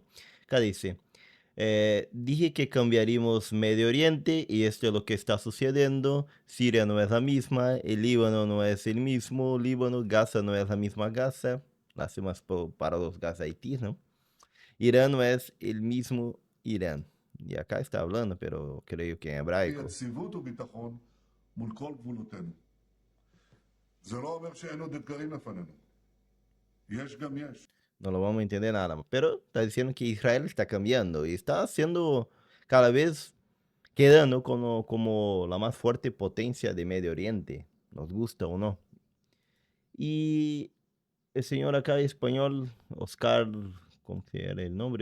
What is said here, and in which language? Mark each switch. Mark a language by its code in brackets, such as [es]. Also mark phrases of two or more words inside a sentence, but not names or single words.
[es] Acá dice, dije que cambiaríamos Medio Oriente y esto es lo que está sucediendo. Siria no es la misma, el Líbano no es el mismo Líbano, Gaza no es la misma Gaza. Lástima para los gazaitíes, ¿no? Irán no es el mismo Irán. Y acá está hablando, pero creo que en hebraico. [he] יציבות וביטחון מול כל גבולותינו. זה לא אומר שאין עוד אתגרים לפנינו. יש גם יש. [es] No lo vamos a entender nada. Pero está diciendo que Israel está cambiando y está haciendo cada vez quedando como la más fuerte potencia de Medio Oriente, nos gusta o no. Y el señor acá español, Oscar, ¿cómo que era el nombre?